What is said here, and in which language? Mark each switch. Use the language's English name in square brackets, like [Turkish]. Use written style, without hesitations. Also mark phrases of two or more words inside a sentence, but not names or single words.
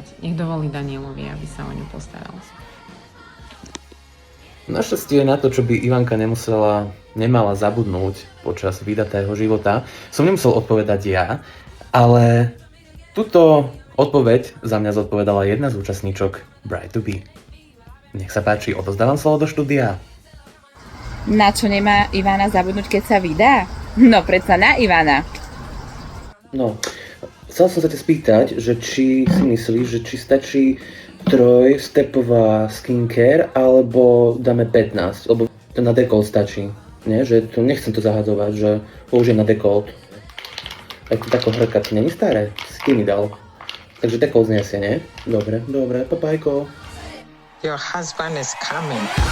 [Slovak] Nech dovolí Danielovi, aby sa o ňu postaral. Našťastie na to, čo by Ivanka nemala zabudnúť počas vydatého života, som nemusel odpovedať ja, ale túto odpoveď za mňa zodpovedala jedna z účastníčok Bride to be. Nech sa páči, odozdávam slovo do štúdia. Na čo nemá Ivana zabudnúť, keď sa vydá? No predsa na Ivana. No, chcel som sa ťa spýtať, že či si myslíš, že či stačí trojstepová skincare, alebo dáme 15, lebo to na dekol stačí. Nie, že to nechcem to zahadzovať, že použijem na dekolt. Aj to tako hrkať není staré, si mi dal. Takže dekolt zniesie, nie? Dobre, dobre, papajko. [English] Your husband is coming.